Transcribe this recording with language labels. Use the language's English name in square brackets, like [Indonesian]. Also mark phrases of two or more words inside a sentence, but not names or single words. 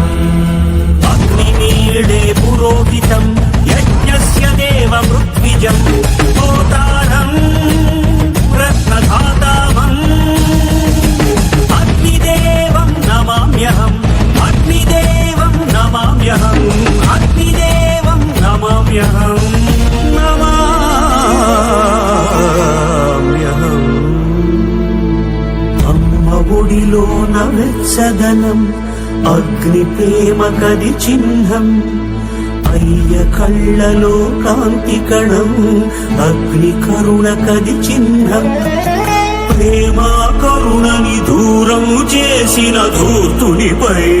[Sanskrit] ಅಗ್ನಿಮೀಳೆ ಪುರೋಹಿತಂ ಯಜ್ಞಸ್ಯ ದೇವ ಮೃತ್ವಿಜಂ ಹೋತಾರಂ ರತ್ನಧಾತಾವಂ ಅಗ್ನಿದೇವಂ ನಮಾಮ್ಯಹಂ ಅಗ್ನಿದೇವಂ ನಮಾಮ್ಯಹಂ ಅಗ್ನಿದೇವಂ ನಮಾಮ್ಯಹಂ నమామ్యహం. [Telugu] అమ్మ ఒడిలోన వెచ్చదనం అగ్ని ప్రేమ కది చిహ్నం అయ్య కళ్ళలో కాంతి కణం అగ్ని కరుణ కది చిహ్నం ప్రేమ కరుణని దూరం చేసిన ధూర్తునిపై